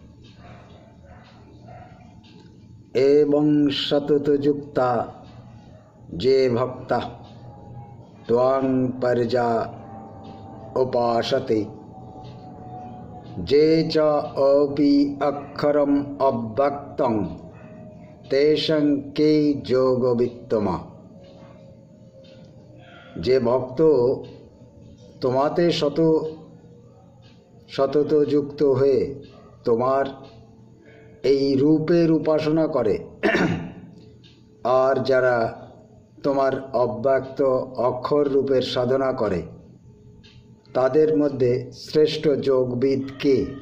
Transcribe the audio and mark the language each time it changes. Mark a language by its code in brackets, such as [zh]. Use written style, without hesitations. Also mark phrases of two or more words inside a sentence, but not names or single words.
[sa] एवं सततयुक्ता जे भक्ता त्वां परिजा उपासते जे च अपि अक्षरम अव्यक्तं तेषां के যোগবিত্তমা। [bn] যে ভক্ত তোমাতে সতত যুক্ত হয়ে তোমার এই রূপের উপাসনা করে আর যারা তোমার অব্যক্ত অক্ষর রূপের সাধনা করে তাদের মধ্যে শ্রেষ্ঠ যোগবিদ কে?